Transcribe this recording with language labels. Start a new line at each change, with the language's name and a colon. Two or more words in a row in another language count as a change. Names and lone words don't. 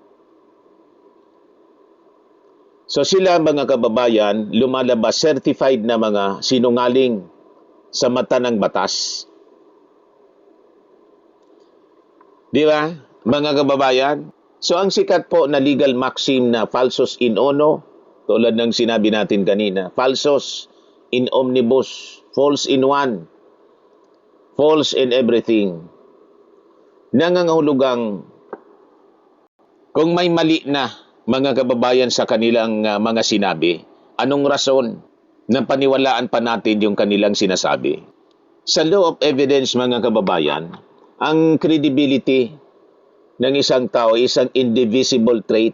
Filipino: So sila, mga kababayan, lumalabas certified na mga sinungaling sa mata ng batas. Di ba, mga kababayan? So ang sikat po na
English: legal maxim
Filipino: na
Latin: falsus in uno,
Filipino: tulad ng sinabi natin kanina,
Latin: falsus in omnibus,
English: false in one, false in everything.
Filipino: Nangangahulugang kung may mali na, mga kababayan, sa kanilang mga sinabi, anong rason na paniwalaan pa natin yung kanilang sinasabi? Sa
English: law of evidence,
Filipino: mga kababayan, ang credibility ng isang tao ay isang
English: indivisible trait.